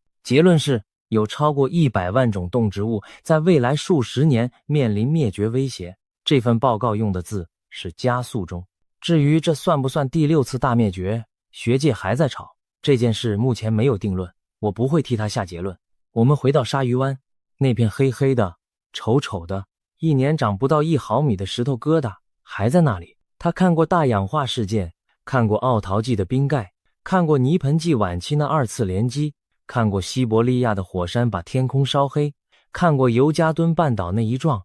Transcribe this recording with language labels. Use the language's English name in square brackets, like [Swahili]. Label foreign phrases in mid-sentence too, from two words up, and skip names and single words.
[Chinese] 結論是，有超過100萬種動植物在未來數十年面臨滅絕威脅。這份報告用的字是加速中。至於這算不算第6次大滅絕，學界還在吵，這件事目前沒有定論，我不會替他下結論。我們回到鯊魚灣，那片黑黑的、醜醜的、1年長不到1毫米的石頭疙瘩還在那裡。他看過大氧化事件，看過奧陶紀的冰蓋，看過泥盆紀晚期那2次連擊，看過西伯利亞的火山把天空燒黑，看過尤加敦半島那一撞。